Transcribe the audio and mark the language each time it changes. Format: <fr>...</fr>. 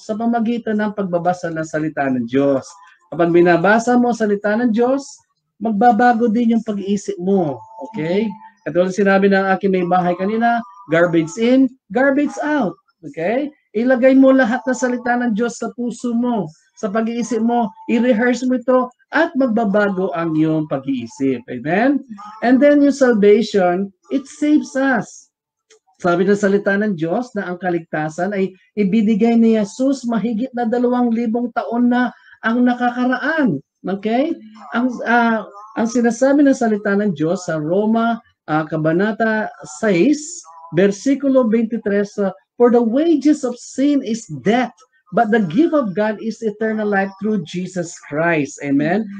<tl>Sa pamagitan ng pagbabasa ng salita ng Diyos. Kapag binabasa mo salita ng Diyos, magbabago din yung pag-iisip mo. Okay? Katulad sinabi ng aking may bahay kanina,</tl> <en>garbage in, garbage out.</en> <tl>Okay? Ilagay mo lahat ng salita ng Diyos sa puso mo, sa pag-iisip mo, i-rehearse mo ito, at magbabago ang iyong pag-iisip. Amen?</tl> <en>And then yung salvation, it saves us.</en> <tl>Sabi ng salita ng Diyos na ang kaligtasan ay ibinigay ni Jesus mahigit na 2,000 taon na ang nakakaraan.</tl> <en>Okay?</en> <tl>Ang sinasabi ng salita ng Diyos sa Roma, Kabanata 6, versikulo 23,</tl> <en>for the wages of sin is death, but the gift of God is eternal life through Jesus Christ. Amen?</en>